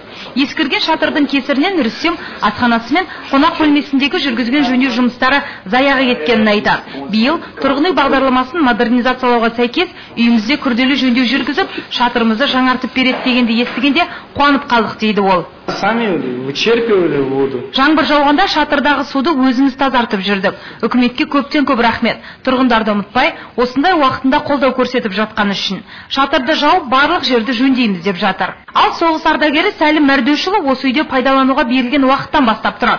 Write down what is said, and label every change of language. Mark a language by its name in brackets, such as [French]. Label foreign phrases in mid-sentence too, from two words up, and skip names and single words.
[Kazakh] Ескірген шатырдың кесірінен Рүстем асханасы мен қонақ бөлмесіндегі жүргізген жөндеу жұмыстары заяға кеткенін айтады. Биыл тұрғын үй бағдарламасын модернизациялауға сәйкес үйімізде күрделі жөндеу жүргізіп, шатырымызды жаңартып береді дегенде естігенде қуанып қалдық дейді ол. [Russian] Сами вычерпывали воду. [Kazakh] Жаңбыр жауғанда шатырдағы суды өзіміз тазартып жүрдік. Үкіметке көптен көп рахмет. Тұрғындарды ұмытпай, осындай уақытында қолдау көрсетіп жатқан үшін. Шатырды жауып, барлық жерді жөндейміз деп жатыр. Ал соғыс ардагері Сәлім Мәрдеушұлы осы үйде пайдалануға берілген уақыттан бастап тұрады.